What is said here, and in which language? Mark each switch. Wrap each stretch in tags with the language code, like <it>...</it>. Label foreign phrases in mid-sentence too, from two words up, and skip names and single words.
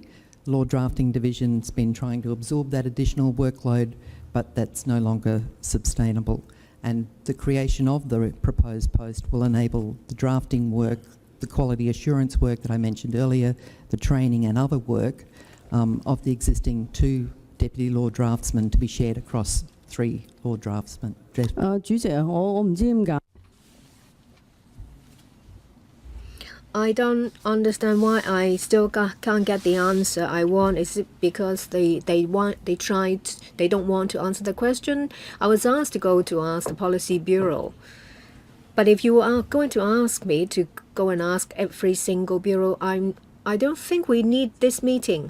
<en>Law Drafting Division's been trying to absorb that additional workload, but that's no longer sustainable. And the creation of the proposed post will enable the drafting work, the quality assurance work that I mentioned earlier, the training and other work of the existing 2 deputy law draftsmen to be shared across 3 law draftsmen.</en> <yue>主席，我唔知點解。</yue> <en>I don't understand why I still can't get the answer I want. Is it because they don't want to answer the question? I was asked to go to ask the Policy Bureau. But if you are going to ask me to go and ask every single bureau, I don't think we need this meeting.</en>